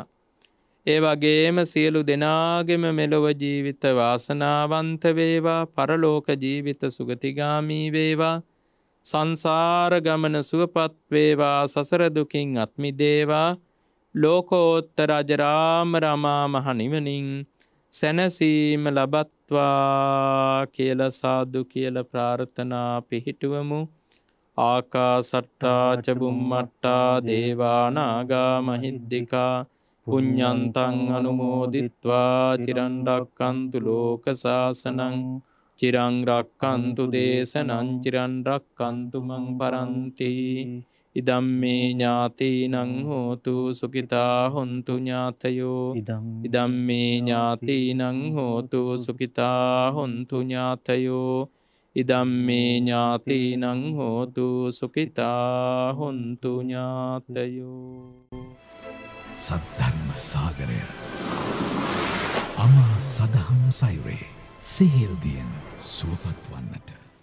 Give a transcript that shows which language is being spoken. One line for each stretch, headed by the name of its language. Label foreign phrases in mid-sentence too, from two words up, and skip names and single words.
Sinhala: ඒ වගේම සියලු දෙනාගේම මෙලොව ජීවිත වාසනාවන්ත වේවා, පරලෝක ජීවිත සුගතිගාමී වේවා. සංසාර ගමන සුවපත් වේවා සසර දුකින් අත් මිදේවා ලෝකෝත්තර අජරාමර අමා මහ නිවනින් සැනසීම ලබත්වා කියලා සාදු කියලා ප්‍රාර්ථනා පිහිටුවමු.
Pali: ආකාසට්ටා ච බුම්මට්ටා දේවා නාග මහිද්దికා පුඤ්ඤන්තං අනුමෝදිත්වා චිරන් රක්칸තු ලෝක සාසනං චිරං රක්칸තු දේශනං චිරන් රක්칸තු මං පරන්ති. ඉදම්මේ ඥාතීනං හෝතු සුඛිතා හොන්තු ඥාතයෝ ඉදම්මේ ඥාතීනං හෝතු සුඛිතා හොන්තු ඥාතයෝ ඉදම්මේ ඥාතීනං හෝතු සුඛිතා හොන්තු ඥාතයෝ.
Sinhala: සද්ධර්ම සාගරය අමා සදහම් සයුරේ සිහිල්දියෙන් සුවපත් වන්නට